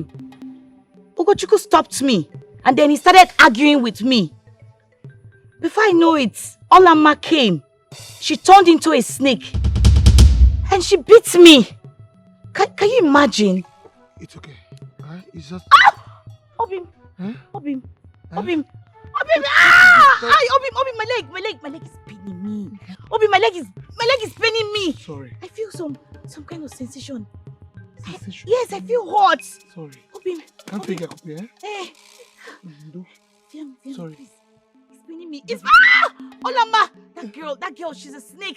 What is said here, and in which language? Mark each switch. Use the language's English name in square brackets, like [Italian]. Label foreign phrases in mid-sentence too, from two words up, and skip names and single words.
[English] Ugochukwu stopped me, and then he started arguing with me. Before I know it, Olamma came. She turned into a snake, and she beat me. Can you imagine? It's okay. It's just... Ah! Obim! Obim! Obim! Obim! Ah! Obim, my leg is paining me. Obim, my leg is paining me. Sorry. I feel some kind of sensation. Yes, I feel hot. Sorry. Obim. Can't take a copy, eh? Eh. Sorry. Please. It's paining me. It's Olamma! That girl, she's a snake.